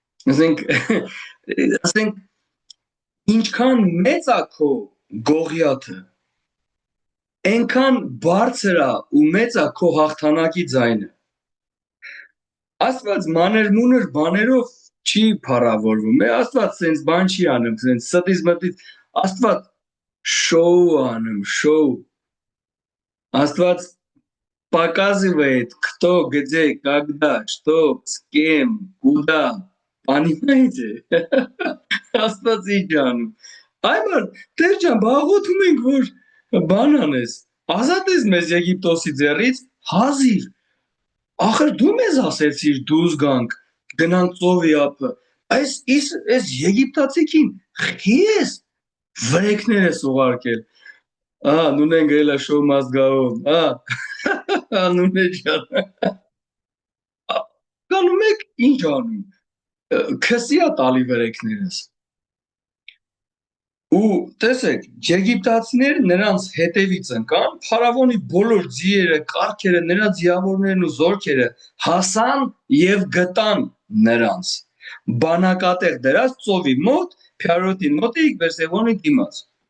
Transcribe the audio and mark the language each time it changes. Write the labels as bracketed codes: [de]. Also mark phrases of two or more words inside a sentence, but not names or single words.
[hy] Ասենք ինչքան մեծ է քո գողիաթը, այնքան բարձր է ու մեծ է քո հաղթանակի ձայնը։ Աստված մանր-մունր բաներով չի փառավորվում, Աստված sense բան չի անում, sense ստից մտից, Աստված շոու անում, շոու։ Աստված [ru] показывает, кто, где, когда, что, с кем, куда. Понимаете? [hy] Աստված ինչ անում։ Այմար, Տեր ջան, բաղոթում ենք, որ բան անես, ազատ ես մեզ Եգիպտոսի ձեռից, հազիվ։ Ախր դու մեզ ասեցիր դուրս գանք, գնանք ծովի ափը։ Այս եգիպտացիքին խի ես վրեկներ ես ուղարկել։ Նունեն գրել է [en] show must go on։ [hy] Նունե ջան։ Կանում եք ինչ անում։ Քսի է տալի վրեկներս։ Ու տեսեք, եգիպտացիները նրանց հետևից ընկան, փարավոնի բոլոր ձիերը, կառքերը, նրա ձիավորներն ու զորքերը հասան եւ գտան նրանց։ Բանակատեղ դրած ծովի մոտ, Փյարոթի մոտիկ Բերսեբոնի դիմաց։